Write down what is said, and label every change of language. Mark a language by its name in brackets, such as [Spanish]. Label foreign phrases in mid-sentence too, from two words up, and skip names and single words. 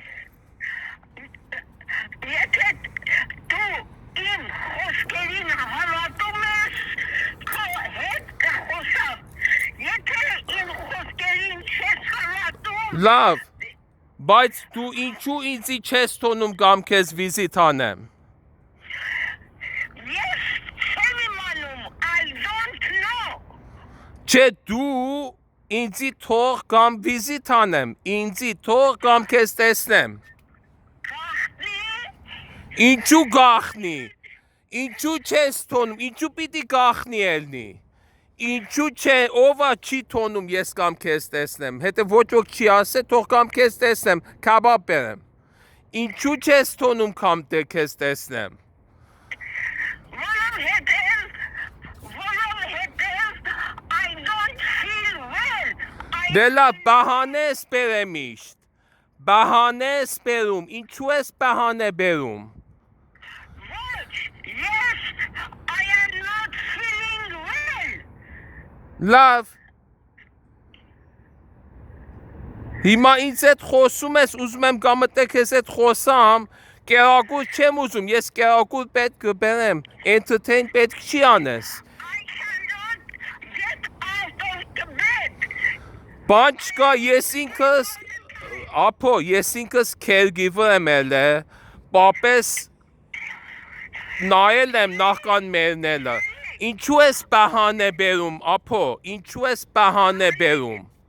[Armenian] Եթե դու իմ խոսքերին հավատում ես, քո հետ կխոսամ։ Եթե իմ խոսքերին չես հավատում, Լավ, բայց դու ինչու ինձի չես թողնում կամ քեզ վիզիտ անեմ։ ես չեմ իմանում, [English] I don't know։ [Armenian] Չէ, դու ինձի թող կամ վիզիտ անեմ, ինձի թող կամ քեզ տեսնեմ։ Գախնի, Ինչու գախնի։ Ինչու չես թողնում, ինչու պիտի գախնի ելնի։ Ինչու չէ, ովա չի թողնում ես կամ քեզ տեսնեմ, հետո ոչ ոք չի ասե, թող կամ քեզ տեսնեմ, քաբաբ բերեմ։ Ինչու չես թողնում կամ քեզ տեսնեմ։ [English] որովհետև I don't feel well։ [Armenian] Դե լավ, բահանե ես բերեմ իշտ։ Բահանե ես բերում, ինչու ես բահանե բերում։ Ոչ, [English] yes, I am not feeling well։ [Armenian] Լավ։ Հիմա ինձ հետ խոսում ես, ուզում եմ գամտե քեզ հետ խոսամ, կերակուր չեմ ուզում, ես կերակուր պետք կբերեմ, entertain պետք չի անես։ [English] I cannot get out of the bed։ [Armenian] Բան չկա, ես ինքս, ապո, ես ինքս caregiver եմ ելե, պապես նայել եմ նախքան մեռնելը։ Ինչու ես բահանե բերում, ապո, ինչու ես բահանե բերում։